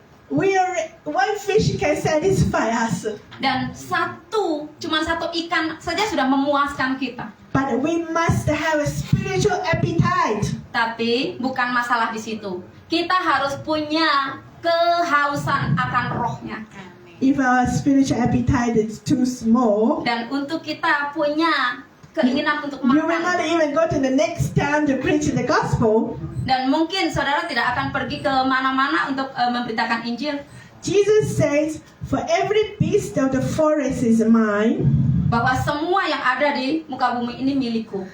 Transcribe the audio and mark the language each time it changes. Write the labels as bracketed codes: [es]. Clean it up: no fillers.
[en] We are one fish can satisfy us, [id] Dan cuma satu ikan saja sudah memuaskan kita. [en] but we must have a spiritual appetite. [id] Tapi bukan masalah di situ. Kita harus punya kehausan akan rohnya. [en] If our spiritual appetite is too small, [id] Dan untuk kita punya keinginan untuk [en] you will not [id] makan. [en] even go to the next town to preach the gospel. [id] Dan mungkin saudara tidak akan pergi ke mana-mana untuk memberitakan Injil. [en] Jesus says, for every beast of the forest is mine, [id] Bahwa semua yang ada di muka bumi ini milikku.